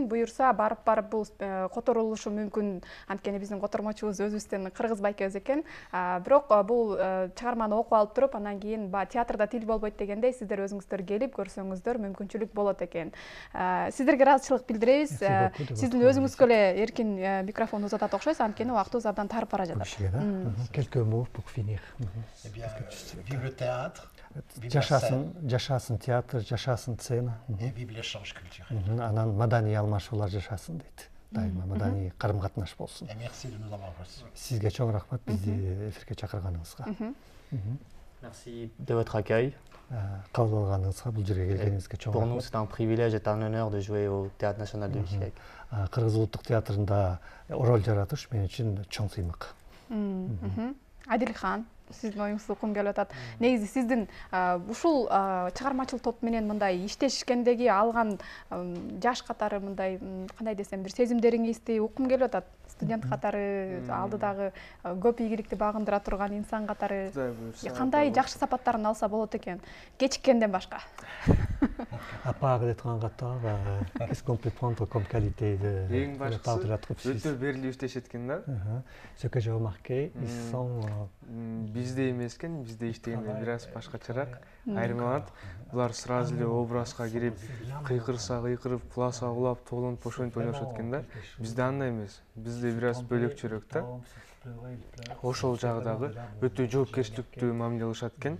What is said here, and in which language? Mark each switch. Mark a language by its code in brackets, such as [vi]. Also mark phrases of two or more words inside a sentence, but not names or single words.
[ky] Буюрса барып бул которулушу мүмкүн. Анткени биздин котормочубуз өзүбүздөн кыргыз байкебиз экен. Бирок бул чыгарманы окуп алып туруп, анан кийин театрда тил болбойт дегендей, сиздер өзүңүздөр келип көрсөңүздөр мүмкүнчүлүк болот экен. Сиздерге ыраазычылык билдиребиз. Сиздин өзүңүзгө эле эркин микрофон узатат окшойсуз, анткени убактыбыз абдан тарып бара жатат. [fr] Quelques mots pour finir. Eh bien, vive le théâtre. [ky] Жашасын театр, жашасын сцена. [fr] Et vive l'échange culturel. [ky] Анан маданий алмашуулар жашасын дейт. Дайыма маданий карым-катнаш болсун. [fr] Et merci de nous avoir reçus. [ky] Сизге чоң рахмат бизди эфирге чакырганыңызга. [fr] Merci de votre accueil. [ky] Кабыл алганыңызга, бул жерге келгениңизге чоң [fr] Pour [ky] рахмат. [fr] nous, c'est un privilège et un honneur de jouer au Théâtre National de Bishkek. [ky] Кыргыз улуттук театрында роль жаратыш мен үчүн чоң сыймык. Адил Хан, сиздин оюңузду уккум келип атат. Негизи сиздин ушул чыгармачыл топ менен мындай иштешкендеги алган жаш катары мындай кандай десем бир сезимдериңизди уккум келип атат. студент катары, алдыдагы көп ийгиликти багындыра турган инсан катары Кудай буйрса. кандай жакшы сапаттарын алса болот экен, кечиккенден башка? [fr] À part d'être en retard, qu'est-ce qu'on peut prendre comme qualité de la part de la troupe suisse? [ky] Өтө берилип иштешет экен да. [fr] Ce que j'ai remarqué, ils sont... [ky] Бизде эмес экен, бизде иштегенде бир аз башкачараак. Айырмаланат. Булар сразу эле образга кирип, кыйкырса кыйкырып, куласа кулап, тоолонуп ошентип ойношот экен да. Бизде андай эмес. Бизде бир аз бөлөкчөрөөк да. Ошол жагдагы өтө жоопкерчиликтүү мамиле кылышат экен.